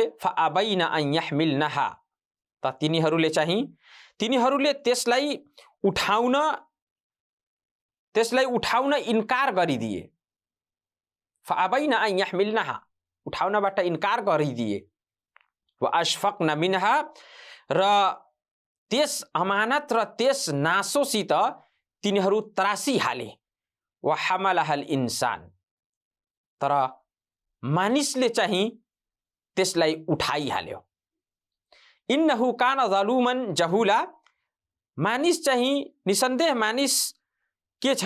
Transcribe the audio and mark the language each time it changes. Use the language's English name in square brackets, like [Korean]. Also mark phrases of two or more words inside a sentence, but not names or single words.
[Arabic] فأبين أن يحملنها, [Nepali] त तिनीहरूले त्यसलाई उठाउन इन्कार गरिदिए। [Arabic] فأبين أن يحملنها, [Nepali] उठाउनबाट इन्कार गरिदिए। [Arabic] وأشفقن منها, [Nepali] र त्यस अमानत र त्यस नासोसित तिनीहरू तरासिहाले। [Arabic] وحملها الإنسان, [Nepali] तर मानिसले चाहिँ त्यसलाई उठाइहाल्यो। [Arabic] إنه كان ظلوما جهولا, [Nepali] मानिस चाहिँ निसन्देह मानिस के छ?